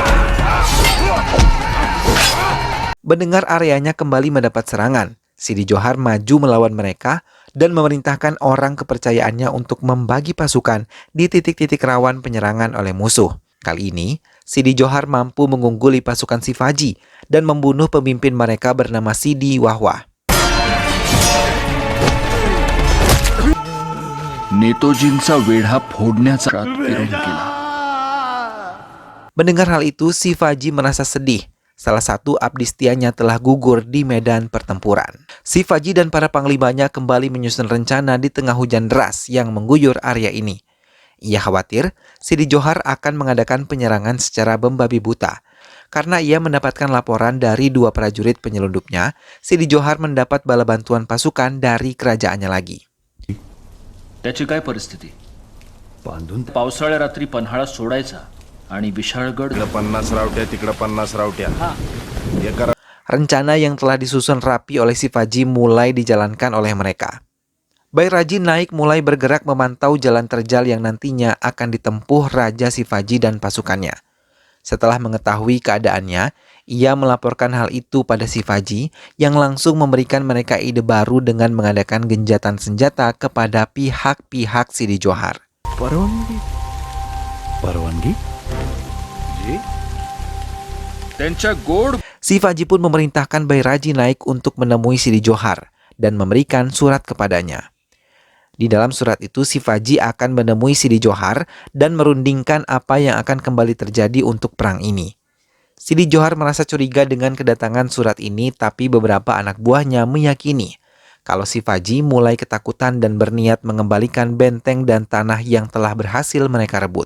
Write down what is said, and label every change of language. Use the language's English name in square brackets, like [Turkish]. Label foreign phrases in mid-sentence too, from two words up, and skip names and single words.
[Indonesian] Mendengar areanya kembali mendapat serangan, Sidi Johar maju melawan mereka dan memerintahkan orang kepercayaannya untuk membagi pasukan di titik-titik rawan penyerangan oleh musuh. Kali ini, Sidi Johar mampu mengungguli pasukan Shivaji dan membunuh pemimpin mereka bernama Sidi Wahwah. [Marathi] नेतोजींचा वेढा फोडण्याचा विरोध केला. [Indonesian] Mendengar hal itu, Shivaji merasa sedih. Salah satu abdi setianya telah gugur di medan pertempuran. Shivaji dan para panglimanya kembali menyusun rencana di tengah hujan deras yang mengguyur area ini. Ia khawatir Sidi Johar akan mengadakan penyerangan secara membabi buta. Karena ia mendapatkan laporan dari 2 prajurit penyelundupnya, Sidi Johar mendapat bala bantuan pasukan dari kerajaannya lagi. [Marathi] त्याची काय परिस्थिती? पावसाळ्या रात्री पन्हाळा सोडायचा आणि विशाळगड 50 रावट्या तिकडं 50 रावट्या. [Indonesian] Rencana yang telah disusun rapi oleh Shivaji mulai dijalankan oleh mereka. Bairaji naik mulai bergerak memantau jalan terjal yang nantinya akan ditempuh Raja Shivaji dan pasukannya. Setelah mengetahui keadaannya, ia melaporkan hal itu pada Shivaji yang langsung memberikan mereka ide baru dengan mengadakan genjatan senjata kepada pihak-pihak Sidi Johar. [Marathi] परवानगी त्यांच्या गोड [Indonesian] Shivaji pun memerintahkan Bairaji naik untuk menemui Sidi Johar dan memberikan surat kepadanya. Di dalam surat itu, Shivaji akan menemui Sidi Johar dan merundingkan apa yang akan kembali terjadi untuk perang ini. Sidi Johar merasa curiga dengan kedatangan surat ini, tapi beberapa anak buahnya meyakini kalau Shivaji mulai ketakutan dan berniat mengembalikan benteng dan tanah yang telah berhasil mereka rebut.